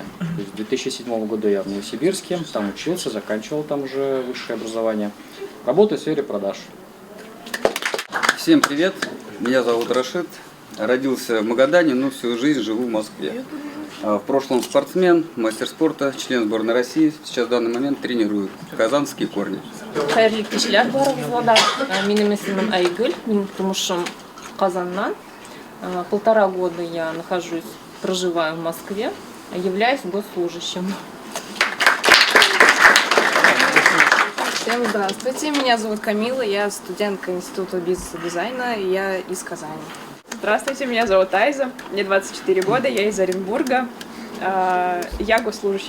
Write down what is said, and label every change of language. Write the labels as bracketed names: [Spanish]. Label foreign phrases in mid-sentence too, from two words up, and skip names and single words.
[Russian] То есть 2007 года я в Новосибирске, там учился, заканчивал там уже высшее образование. Работаю в сфере продаж. Всем привет, меня зовут Рашид, родился в Магадане, но всю жизнь живу в Москве. В прошлом спортсмен, мастер спорта, член сборной России, сейчас в данный момент тренирую казанские корни. [Tatar] Хайрлы кишләр барыгызга да. Минем исемем Айгөл, минем тумышым Казаннан. [Russian] 1,5 года я проживаю в Москве, являюсь госслужащим. Всем здравствуйте, меня зовут Камила, я студентка Института бизнеса и дизайна, я из Казани. Здравствуйте, меня зовут Айза, мне 24 года, я из Оренбурга, я госслужащий.